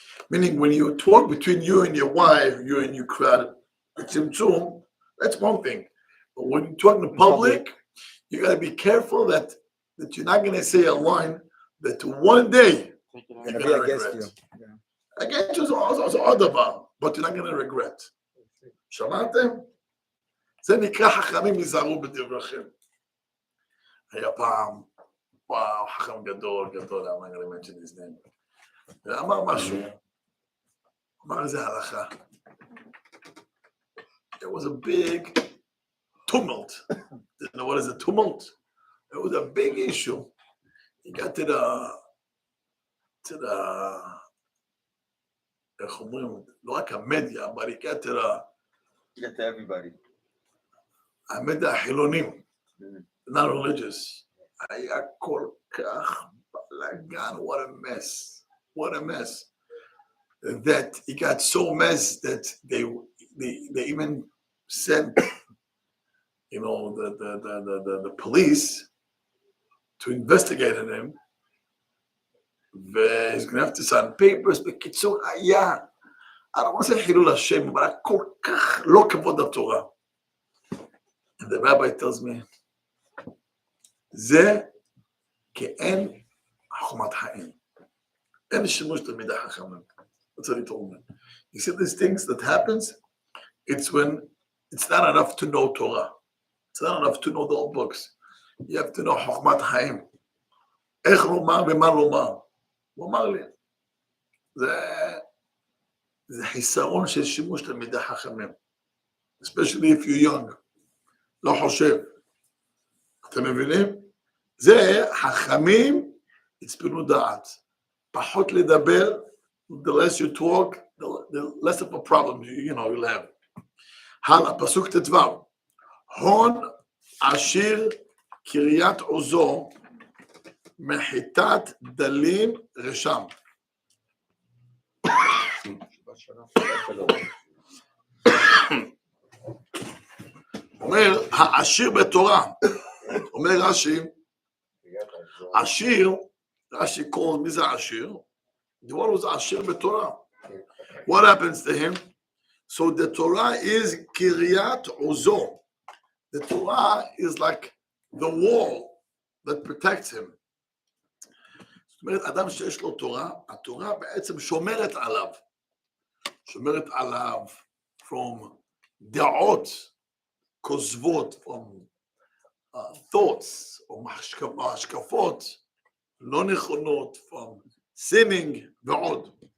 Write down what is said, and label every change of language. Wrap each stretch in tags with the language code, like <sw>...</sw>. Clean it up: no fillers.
<en>Meaning, when you talk between you and your wife, you and your crowd, that's one thing. But when you talk in public, you got to be careful that you're not going to say a line that one day you're going to regret. Against you is also but you're not going to regret.</en> <he>שמעתם? זה נקרא חכמים ייזהרו בדבריכם. היה פעם, וואו, חכם גדול,</he> <en>I'm not going to mention his name.</en> <he>ואמר משהו, אמר איזה הלכה.</he> <en>There was a big tumult. You know what is a tumult? It was a big issue. He got to the</en> <he>איך אומרים, לא רק המדיה,</he> <en>but he got to everybody.</en> <he>המדיה החילונים,</he> <en>not religious.</en> <he>היה כל כך בלגן,</he> <en>what a mess. That he got so messed that they even sent, the police to investigate him. He's going to have to sign papers.</en> <he>בקיצור, היה,</he> <en>I don't want to say</en> <he>חילול השם,</he> <en>but</en> <he>היה כל כך לא כבוד התורה.</he> <en>And the rabbi tells me,</en> <he>זה כאין חוכמת חיים. אין שימוש תלמידי חכמים.</he> <en>That's what he told me. He said these things that happens, it's when it's not enough to know Torah. It's not enough to know the old books. You have to know חוכמת חיים.</en> <he>איך לומר ומה לומר. הוא אמר לי, זה חיסרון של שימוש תלמידי חכמים.</he> <en>Especially if you're young.</en> <he>לא חושב. אתם מבינים? זה חכמים יצפנו דעת. פחות לדבר,</he> <en>the less you talk, the less of a problem you'll have.</en> <he>הלאה, פסוק ט"ו. הון עשיר קריית עוזו מחיתת דלים רשם. אומר, העשיר בתורה, אומר רש"י, עשיר, רש"י קורא, מי זה העשיר?</he> <en>The one who's</en> <he>עשיר בתורה.</he> <en>What happens to him? So the Torah is Kiryat Ozo. The Torah is like the wall that protects him.</en> <he>זאת אומרת, אדם שיש לו תורה, התורה בעצם שומרת עליו. שומרת עליו</he> <en>from</en> <he>דעות כוזבות,</he> <en>from thoughts,</en> <he>או השקפות לא נכונות,</he> <en>from sinning</en> <he>ועוד.</he>